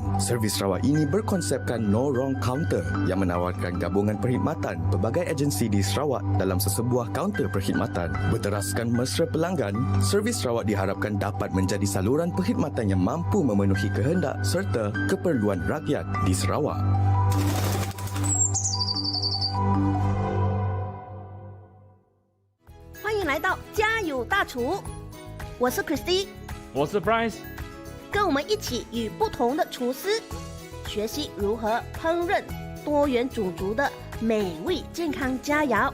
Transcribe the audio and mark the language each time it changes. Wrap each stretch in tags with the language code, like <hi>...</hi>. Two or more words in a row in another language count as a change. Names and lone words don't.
<ms>Servis Sarawak ini berkonsepkan No Wrong Counter yang menawarkan gabungan perkhidmatan pelbagai agensi di Sarawak dalam sesebuah kaunter perkhidmatan. Berteraskan mesra pelanggan, servis Sarawak diharapkan dapat menjadi saluran perkhidmatan yang mampu memenuhi kehendak serta keperluan rakyat di Sarawak.</ms> <zh>欢迎来到家有大厨，我是 Christy，我是 Bryce，跟我们一起与不同的厨师学习如何烹饪多元种族的美味健康佳肴。</zh>